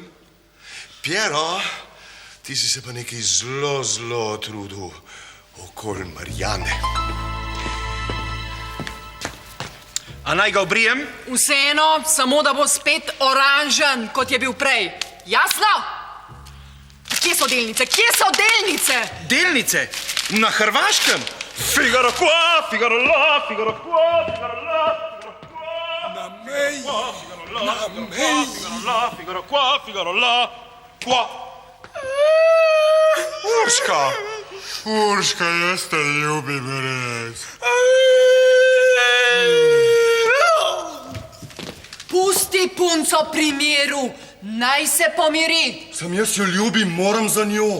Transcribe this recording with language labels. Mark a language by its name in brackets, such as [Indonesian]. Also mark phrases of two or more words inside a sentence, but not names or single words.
[Slovenian] Piero, ti si se pa nekaj zelo trudil okoli Marjane. A naj ga obrijem? Vseeno, samo da bo spet oranžen, kot je bil prej. Jasno? Kje so delnice? Delnice? Na Hrvaškem? [Italian] Figaro qua, Figaro la, Figaro qua, Figaro la, Figaro qua. [Slovenian] Na meji. [Italian] Figaro la, Figaro qua, Figaro la, qua. [Slovenian] Urška, jaz te ljubim res. Pusti punco pri miru, naj se pomiri. Sam jaz jo ljubim, moram za njo.